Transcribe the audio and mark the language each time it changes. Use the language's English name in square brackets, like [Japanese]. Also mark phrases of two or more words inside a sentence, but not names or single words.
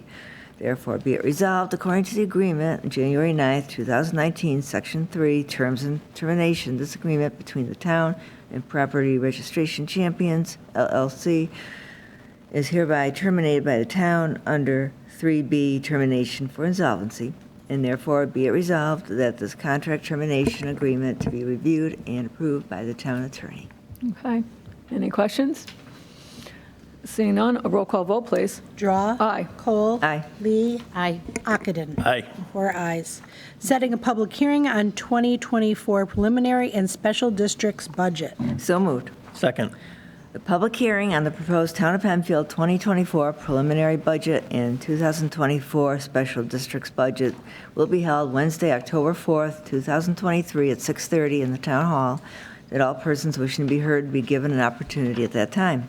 [English] Therefore, be it resolved, according to the agreement, on January 9th, 2019, Section 3, Terms and Termination, this agreement between the town and Property Registration Champions, LLC, is hereby terminated by the town under 3B, Termination for Insolvency, and therefore be it resolved that this contract termination agreement to be reviewed and approved by the town attorney. Okay. Any questions? Seeing none, a roll call vote, please. Drawe. Aye. Kohl. Aye. Lee. Aye. Ockenden. Aye. 4 ayes. Setting a public hearing on 2024 preliminary and special districts budget. So moved. Second. The public hearing on the proposed Town of Penfield 2024 preliminary budget and 2024 special districts budget will be held Wednesday, October 4th, 2023 at 6:30 in the Town Hall, that all persons wishing to be heard be given an opportunity at that time.